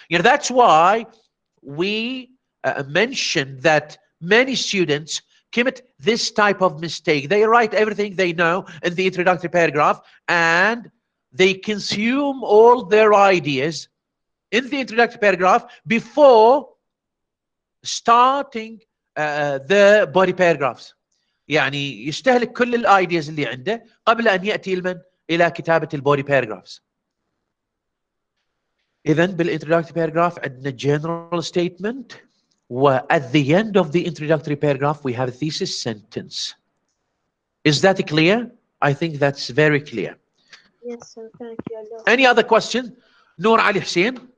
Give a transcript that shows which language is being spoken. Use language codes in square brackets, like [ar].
[en] That's why we mentioned that many students commit this type of mistake. They write everything they know in the introductory paragraph, and they consume all their ideas in the introductory paragraph before starting the body paragraphs. [ar] يعني يستهلك كل الايدياز اللي عنده قبل ان ياتي الى كتابه البودي باراجرافز. [en] اذا بالintroductory paragraph [ar] عندنا [en] general statement، و at the end of the introductory paragraph we have a thesis sentence. Is that clear? I think that's very clear. Yes, sir. Thank you. Any other question? Noor Ali Hussein.